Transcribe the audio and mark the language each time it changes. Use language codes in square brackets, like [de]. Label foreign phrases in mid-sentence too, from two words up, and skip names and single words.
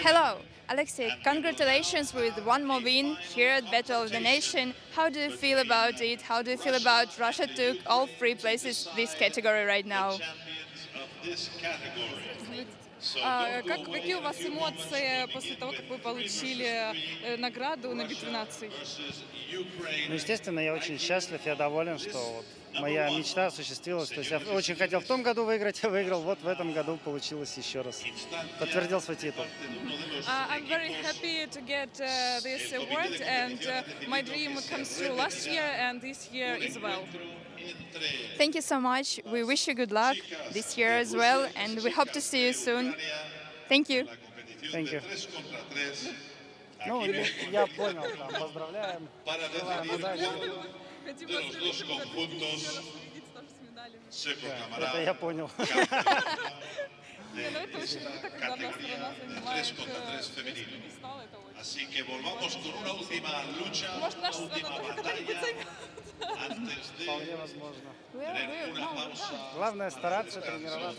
[en] Hello, Alexei. Congratulations with one more win here at Battle of the Nation. How do you feel about it? How do you feel about Russia took all 3 places this category right now? [ru] Какие у вас эмоции после того, как вы получили награду на битве наций? Ну, естественно, я очень счастлив, я доволен, что вот моя мечта осуществилась. То есть я очень хотел в том году выиграть, я выиграл. Вот в этом году получилось еще раз. Подтвердил свой титул. [en] I'm very happy to get this award, and my dream comes true last year and this year as well. Thank you so much. We wish you good luck this year as well, and we hope to see you soon. Thank you. Thank you. [ru] Ну, я понял, да. Поздравляем. Желаем удачи. Это я понял. [es] Así que volvamos con una última lucha, una última batalla antes de tener una pausa. [ru] Главное стараться, тренироваться.